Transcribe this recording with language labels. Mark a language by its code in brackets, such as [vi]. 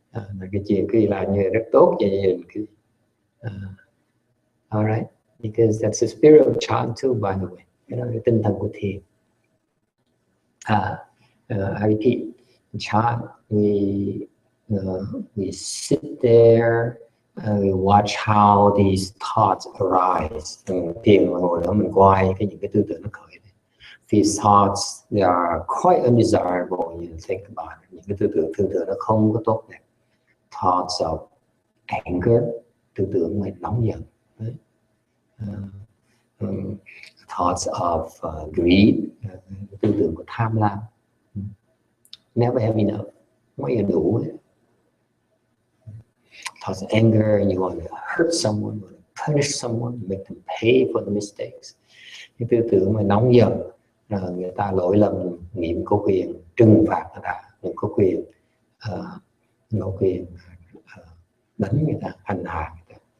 [vi] Là cái chuyện quý vị làm như rất tốt cho gia đình quý vị. [en] All right, because that's the spirit of chant too, by the way. [vi] Cái đó là tinh thần của thiền. [en] I repeat, chant, we sit there, we watch how these thoughts arise. [vi] Thiền mà ngồi đó mình quay những cái tư tưởng nó khởi. [en] These thoughts, they are quite undesirable when you think about it. [vi] Những cái tư tưởng nó không có tốt đẹp. [en] Thoughts of anger, [vi] tư tưởng mà nóng giận. [en] Thoughts of greed, [vi] tư tưởng của tham lam. [en] Never have enough. [vi] Không bao giờ đủ. [en] Thoughts of anger, and you want to hurt someone, you want to punish someone, make them pay for the mistakes. [vi] Cái tư tưởng mà nóng giận, người ta lỗi lầm, nghĩ có quyền trừng phạt người ta, mình có quyền đánh người ta, hành hạ người ta.